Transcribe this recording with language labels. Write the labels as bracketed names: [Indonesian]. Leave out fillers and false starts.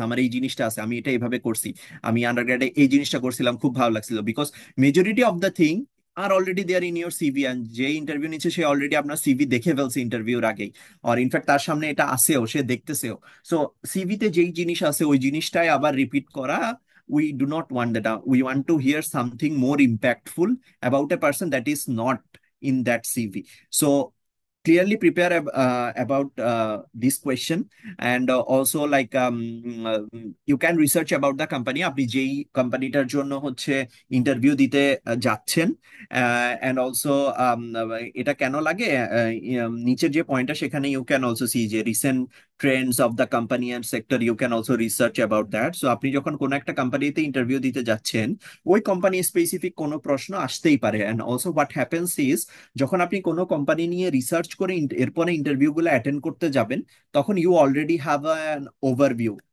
[Bangla] আমার এই জিনিসটা আছে, আমি এটা এইভাবে করছি, আমি আন্ডারগ্রেডে এই জিনিসটা করছিলাম, খুব ভালো লাগছিল। [English] because majority of the thing are already there in your CV, [Bangla] and যে ইন্টারভিউ নিচ্ছে সে অলরেডি আপনার সিভি দেখে ফেলছে ইন্টারভিউর আগেই, আর ইনফ্যাক্ট তার সামনে এটা আসেও, সে দেখতেছেও। সো সিভিতে যেই জিনিস আছে ওই জিনিসটাই আবার রিপিট করা, [English] we do not want that. We want to hear something more impactful about a person that is not in that CV. So clearly prepare about this question, and also like you can research about the company, [Bangla] আপনি যেই কোম্পানিটার জন্য হচ্ছে interview দিতে যাচ্ছেন। [English] and also [Bangla] এটা কেন লাগে, নিচের যে পয়েন্টটা সেখানে [English] You can also see যে recent trends of the company and sector, you can also research about that. [Bangla] So আপনি যখন কোনো একটা কোম্পানিতে ইন্টারভিউ দিতে যাচ্ছেন ওই কোম্পানি স্পেসিফিক কোনো প্রশ্ন আসতেই পারে। [English] and also what happens is [Bangla] যখন আপনি কোনো কোম্পানি নিয়ে রিসার্চ করে এরপরে ইন্টারভিউ গুলো অ্যাটেন্ড করতে যাবেন তখন [English] You already have an overview.